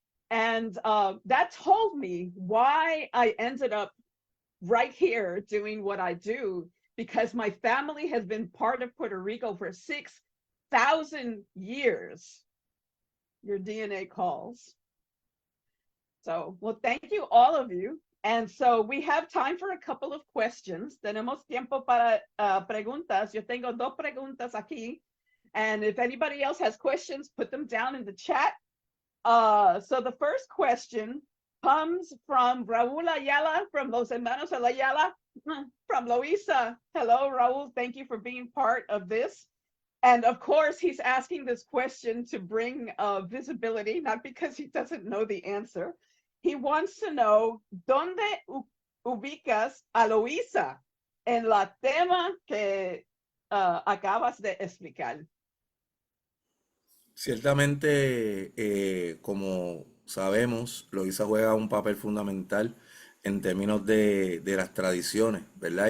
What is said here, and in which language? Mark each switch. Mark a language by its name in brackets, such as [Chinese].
[English] And that told me why I ended up right here doing what I do, because my family has been part of Puerto Rico for 6,000 years. Your DNA calls. So, well, thank you, all of you. And so we have time for a couple of questions. [Spanish] Tenemos tiempo para preguntas. Yo tengo dos preguntas aquí. [English] And if anybody else has questions, put them down in the chat. So the first question comes from Raul Ayala, from Los Hermanos Ayala, from Luisa. Hello, Raul. Thank you for being part of this. And of course, he's asking this question to bring visibility, not because he doesn't know the answer. He wants to know, [Spanish] ¿dónde ubicas a Luisa en la tema que acabas de explicar? Ciertamente, como sabemos, Loíza juega un papel fundamental en términos de las tradiciones, ¿verdad?